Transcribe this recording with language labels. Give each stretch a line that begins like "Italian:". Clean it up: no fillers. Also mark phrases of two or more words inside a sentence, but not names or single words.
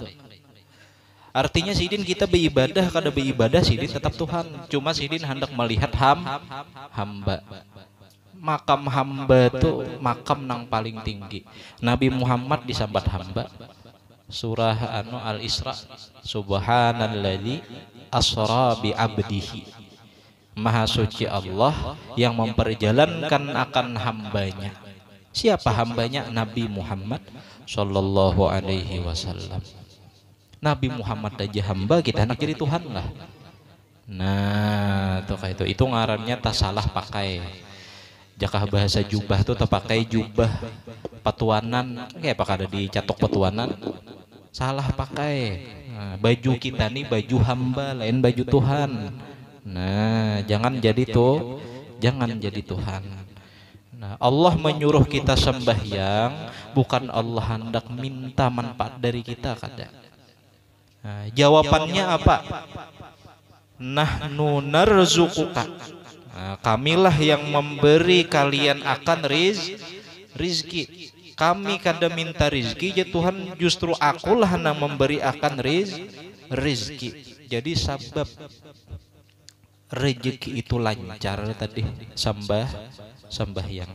Banjar: Artinya sidin kita beribadah, kada beribadah sidin tetap Tuhan. Cuma sidin hendak melihat hamba. Makam hamba itu makam nang paling tinggi. Nabi Muhammad disambat hamba.
Arabic: Surah Al-Isra, Subhanalladzi asra bi abdihi.
Indonesian: Maha suci Allah yang memperjalankan akan hambanya. Siapa hambanya?
Arabic: Nabi Muhammad sallallahu alaihi wasallam.
Banjar: Nabi Muhammad aja hamba, kita nak jadi Tuhan lah. Nah, tuh kayak itu ngarannya tak salah pakai. Jakah bahasa jubah tuh tak pakai jubah patuanan, kayak apa kada dicatok patuanan?
Indonesian: Salah pakai.
Banjar: Nah, baju kita nih baju hamba, lain baju Tuhan.
Indonesian: Nah, jangan jadi Tuhan. Nah, Allah menyuruh kita sembahyang, bukan Allah hendak minta manfaat dari kita, kada. Nah, jawabannya apa?
Arabic: Nahnu narzuquka.
Indonesian: Nah, kamilah yang memberi kalian akan rizki.
Banjar: Kami kada minta rizki, ya Tuhan, justru akulah yang memberi akan rizki.
Indonesian: Jadi sebab rezeki itu lancar tadi sembahyang.